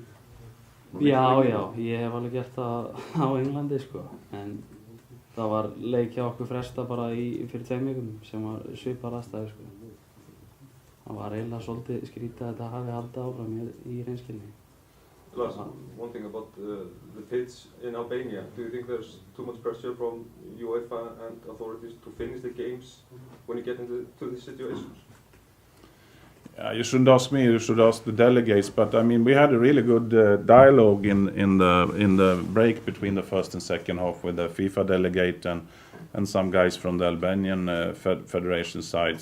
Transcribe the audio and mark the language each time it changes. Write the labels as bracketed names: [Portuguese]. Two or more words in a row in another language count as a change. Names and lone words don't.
[Icelandic] Já, ég hef alveg gert það á Englandi, sko, en það var leik hjá okkur fresta bara fyrir 2 vikum sem var svipar aðstæður, sko. Það var eiginlega svolítið skrítið að þetta hafi haldið áfram í reynskilni. Lars, [English] one thing about the pitch in Albania. Do you think there's too much pressure from UEFA and authorities to finish the games when you get into these situations? you shouldn't ask me. You should ask the delegates. But I mean, we had a really good dialogue in the break between the first and second half with the FIFA delegate and some guys from the Albanian federation side.